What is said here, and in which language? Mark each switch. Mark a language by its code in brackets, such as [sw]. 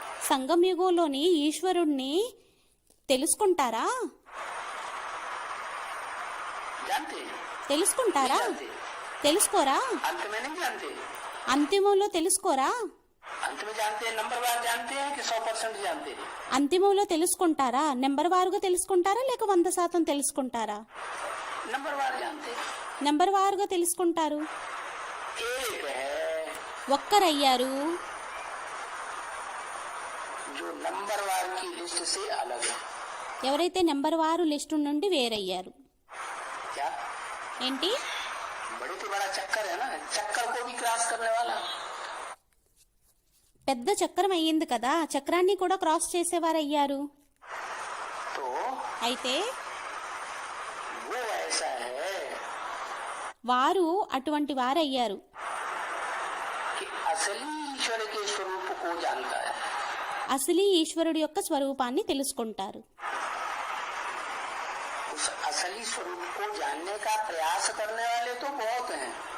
[te] సంగం యుగంలోని ఈశ్వరుణ్ణి తెలుసుకుంటారా? [hi] जानते हैं? [te] తెలుసుకుంటారా? [hi] नहीं जानते। [te] తెలుసుకోరా? [hi] अंत में नहीं जानते। [te] అంతిమంలో తెలుసుకోరా? [hi] अंत में जानते हैं, नंबर वार जानते हैं कि 100% जानते हैं? [te] అంతిమంలో తెలుసుకుంటారా? నెంబర్ వారుగా తెలుసుకుంటారా లేక 100% తెలుసుకుంటారా? [hi] नंबर वार जानते हैं। [te] నెంబర్ వారుగా తెలుసుకుంటారు. [hi] एक है [te] ఒక్కరయ్యారు [hi] जो नंबर वार की लिस्ट से अलग है। [te] ఎవరైతే నెంబర్ వారు లిస్టు నుండి వేరయ్యారు. [hi] क्या? [te] ఏంటి? [hi] बड़े से बड़ा चक्कर है ना, चक्कर को भी क्रॉस करने वाला। [te] పెద్ద చక్రం అయ్యింది కదా, చక్రాన్ని కూడా క్రాస్ చేసేవారు అయ్యారు. [hi] तो [te] అయితే [hi] वो ऐसा है [te] వారు అటువంటి వారయ్యారు [hi] कि असली ईश्वर के स्वरूप को जानता है। [te] అసలు ఈశ్వరుడి యొక్క స్వరూపాన్ని తెలుసుకుంటారు. [hi] उस असली स्वरूप को जानने का प्रयास करने वाले तो बहुत हैं।